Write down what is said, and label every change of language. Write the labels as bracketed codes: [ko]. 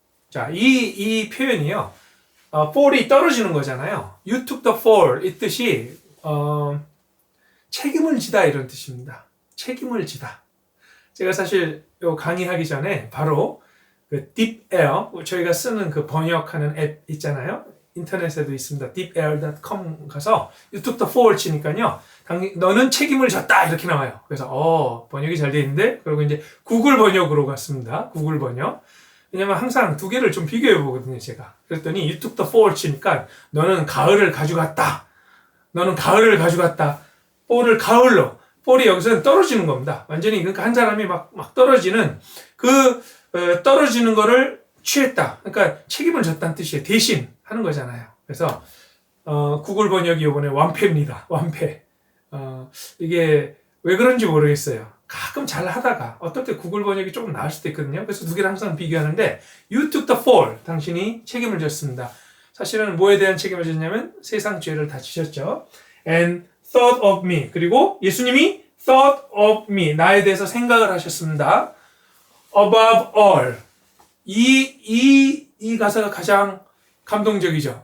[ko] 자, 이 표현이요. fall이 떨어지는 거잖아요. [en] You took the fall. [ko] 이 뜻이 책임을 지다 이런 뜻입니다. 책임을 지다. 제가 사실 요 강의하기 전에 바로 그 DeepAir, 저희가 쓰는 그 번역하는 앱 있잖아요. 인터넷에도 있습니다. deepair.com 가서 [en] You took the fall [ko] 치니까요. 너는 책임을 졌다 이렇게 나와요. 그래서 번역이 잘 돼 있는데 그리고 이제 구글 번역으로 갔습니다. 구글 번역. 왜냐면 항상 두 개를 좀 비교해 보거든요, 제가. 그랬더니 [en] You took the fall [ko] 치니까 너는 가을을 가져갔다. 너는 가을을 가져갔다. fall을 가을로. fall이 여기서는 떨어지는 겁니다. 완전히 그러니까 한 사람이 막 떨어지는 떨어지는 거를 취했다. 그러니까 책임을 졌다는 뜻이에요. 대신 하는 거잖아요. 그래서 구글 번역이 이번에 완패입니다. 완패. 이게 왜 그런지 모르겠어요. 가끔 잘 하다가 어떨 때 구글 번역이 조금 나을 수도 있거든요. 그래서 두 개를 항상 비교하는데 [en] You took the fall. [ko] 당신이 책임을 졌습니다. 사실은 뭐에 대한 책임을 졌냐면 세상 죄를 다 지셨죠. [en] And thought of me. [ko] 그리고 예수님이 [en] thought of me. [ko] 나에 대해서 생각을 하셨습니다. [en] Above all. [ko] 이 가사가 가장 감동적이죠.